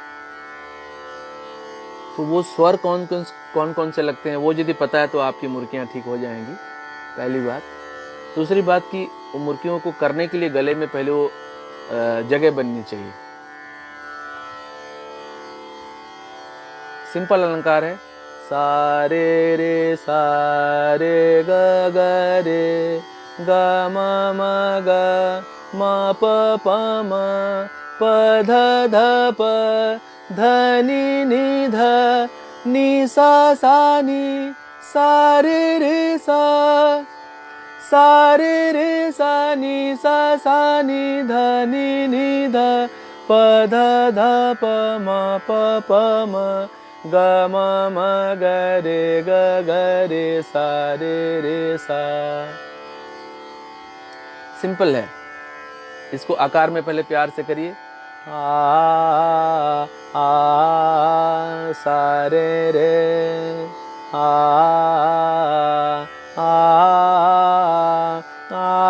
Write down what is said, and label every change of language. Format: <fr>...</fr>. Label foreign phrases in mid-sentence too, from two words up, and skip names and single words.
<hi>तो वो स्वर कौन कौन से लगते हैं वो यदि पता है तो आपकी मुर्कियाँ ठीक हो जाएंगी, पहली बात। दूसरी बात कि मुर्कियों को करने के लिए गले में पहले वो जगह बननी चाहिए। सिंपल अलंकार है, सारे रे सारे ग ग रे ग म म ग म प प म प ध ध प ध नि नि ध नि सा सा नि सा रे सा, सा नि सा नि ध नि ध प ध ध प म प प म ग म म ग रे सा रे सा। सिंपल है, इसको आकार में पहले प्यार से करिए, आ आ सा रे आ आ आ</hi>